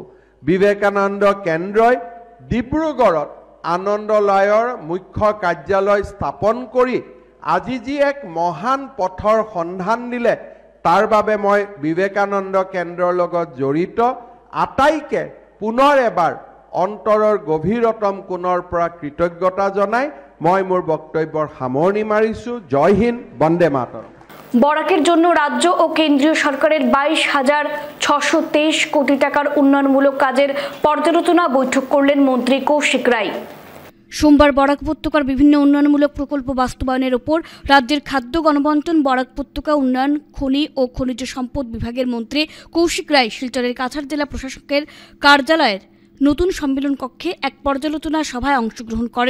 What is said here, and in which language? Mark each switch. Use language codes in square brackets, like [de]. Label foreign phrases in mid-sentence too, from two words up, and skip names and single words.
[as] বিবেকানন্দ কেন্দ্ৰই ডিব্ৰুগড়ত আনন্দলয়ৰ মুখ্য কাৰ্যালয় স্থাপন কৰি আজি যি এক মহান পথৰ সন্ধান দিলে, তাৰ বাবে মই বিবেকানন্দ কেন্দ্ৰৰ লগত জড়িত আটাইকে পুনৰ এবাৰ অন্তৰৰ গভীৰতম কোণৰ পৰা কৃতজ্ঞতা জনাই মই মোৰ বক্তব্যৰ সামৰণি মাৰিছোঁ। জয় হিন্দ, বন্দে মাতৰম। [bn] বরাকের জন্য রাজ্য ও কেন্দ্রীয় সরকারের 22,623 কোটি টাকার উন্নয়নমূলক কাজের পর্যালোচনা বৈঠক করলেন মন্ত্রী কৌশিক রায়। সোমবার বরাক উপত্যকার বিভিন্ন উন্নয়নমূলক প্রকল্প বাস্তবায়নের ওপর রাজ্যের খাদ্য গণবন্টন, বরাক উপত্যকা উন্নয়ন, খনি ও খনিজ সম্পদ বিভাগের মন্ত্রী কৌশিক রায় শিলচরের কাছাড় জেলা প্রশাসকের কার্যালয়ের নতুন সম্মেলন কক্ষে এক পর্যালোচনা সভায় অংশগ্রহণ করেন।